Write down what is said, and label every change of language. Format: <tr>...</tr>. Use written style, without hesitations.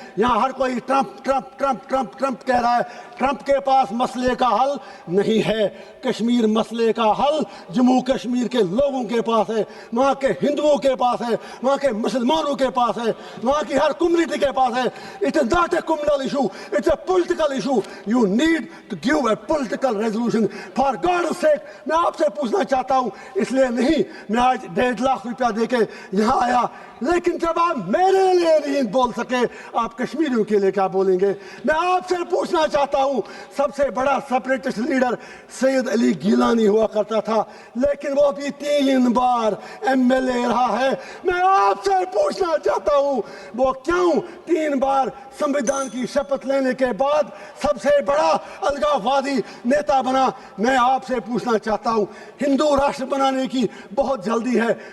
<ur>یہاں ہر کوئی Trump Trump Trump Trump Trump کہہ رہا ہے. ٹرمپ کے پاس مسئلے کا حل نہیں ہے. کشمیر مسئلے کا حل جموں کشمیر کے لوگوں کے پاس ہے, وہاں کے ہندوؤں کے پاس ہے, وہاں کے مسلمانوں کے پاس ہے, وہاں کی ہر کمیونٹی کے پاس ہے.</ur> <en>It is not a communal issue, it's a political issue. You need to give a political resolution. For God's sake,</en> <ur>میں آپ سے پوچھنا چاہتا ہوں, اس لیے نہیں میں آج 1.5 لاکھ روپیہ دے کے یہاں آیا, لیکن جب آپ میرے لیے نہیں بول سکے آپ کشمیریوں کے لیے کیا بولیں گے. میں آپ سے پوچھنا بتانا چاہتا ہوں سب سے بڑا سپریٹسٹ لیڈر سید علی گیلانی ہوا کرتا تھا، لیکن وہ بھی 3 بار MLA رہا ہے۔ میں آپ سے پوچھنا چاہتا ہوں وہ کیوں 3 بار سمویدھان کی شپت لینے کے بعد سب سے بڑا الگاووادی نیتا بنا؟ میں آپ سے پوچھنا چاہتا ہوں ہندو راشٹر بنانے کی بہت جلدی ہے،</ur>